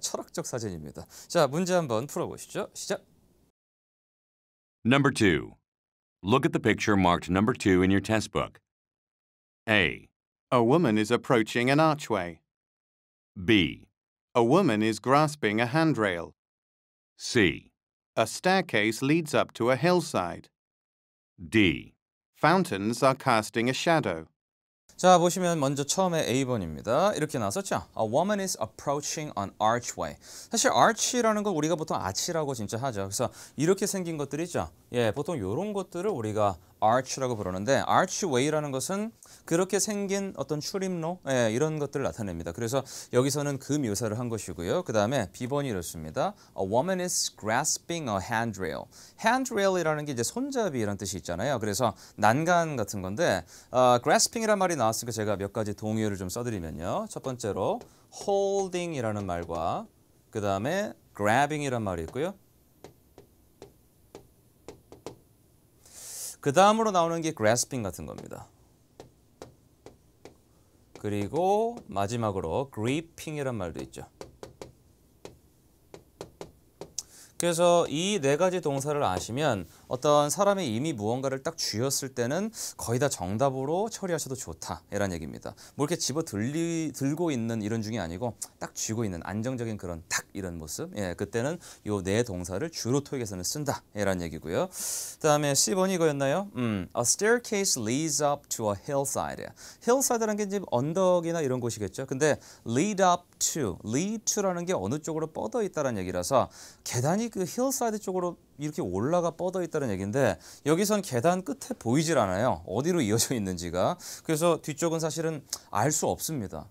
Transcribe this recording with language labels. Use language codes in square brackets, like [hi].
[ko] 철학적 사진입니다. 자, 문제 한번 풀어보시죠. 시작. [en] Number 2. Look at the picture marked number 2 in your test book. A. A woman is approaching an archway. B. A woman is grasping a handrail. C. A staircase leads up to a hillside. D. Fountains are casting a shadow. [ko] 자, 보시면 먼저 처음에 A번입니다. 이렇게 나왔었죠. [en] A woman is approaching an archway. [ko] 사실 arch라는 건 우리가 보통 아치라고 진짜 하죠. 그래서 이렇게 생긴 것들이죠. 예, 보통 이런 것들을 우리가 arch라고 부르는데 archway라는 것은 그렇게 생긴 어떤 출입로 예, 이런 것들을 나타냅니다. 그래서 여기서는 그 묘사를 한 것이고요. 그 다음에 B번이 이렇습니다. [en] A woman is grasping a handrail. [ko] handrail이라는 게 이제 손잡이라는 뜻이 있잖아요. 그래서 난간 같은 건데 grasping이란 말이 나왔으니까 제가 몇 가지 동의어를 좀 써드리면요. 첫 번째로 holding이라는 말과 그 다음에 grabbing이란 말이 있고요. 그 다음으로 나오는 게 grasping 같은 겁니다. 그리고 마지막으로 gripping이란 말도 있죠. 그래서 이 네 가지 동사를 아시면 어떤 사람이 이미 무언가를 딱 쥐었을 때는 거의 다 정답으로 처리하셔도 좋다 이런 얘기입니다. 뭐 이렇게 들고 있는 이런 중이 아니고 딱 쥐고 있는 안정적인 그런 딱 이런 모습. 예, 그때는 요 네 동사를 주로 토익에서는 쓴다 이런 얘기고요. 그다음에 C번이 이거였나요? [en] A staircase leads up to a hillside. [ko] hillside라는 게 이제 언덕이나 이런 곳이겠죠. 근데 lead up to, lead to라는 게 어느 쪽으로 뻗어 있다는 얘기라서 계단이 그 hillside 쪽으로 이렇게 올라가 뻗어 있다는 얘기인데 여기선 계단 끝에 보이질 않아요. 어디로 이어져 있는지가. 그래서 뒤쪽은 사실은 알 수 없습니다.